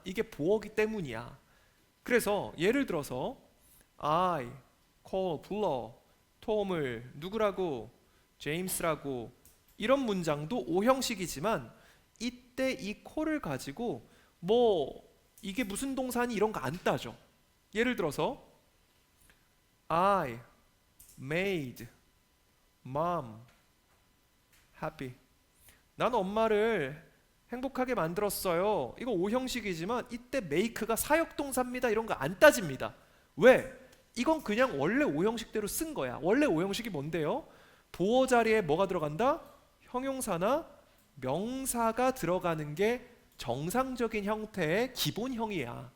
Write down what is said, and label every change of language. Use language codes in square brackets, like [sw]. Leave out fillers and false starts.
[ko] 이게 보어기 때문이야. 그래서 예를 들어서 [en] I call [ko] 불러 톰을 누구라고? 제임스라고. 이런 문장도 오형식이지만 이때 이 call을 가지고 뭐 이게 무슨 동사니 이런 거 안 따져. [en] 예를 들어서 I made mom happy. [ko] 난 엄마를 행복하게 만들었어요. 이거 오형식이지만 이때 make가 사역동사입니다. 이런 거 안 따집니다. 왜? 이건 그냥 원래 오형식대로 쓴 거야. 원래 오형식이 뭔데요? 보어 자리에 뭐가 들어간다? 형용사나 명사가 들어가는 게 정상적인 형태의 기본형이야.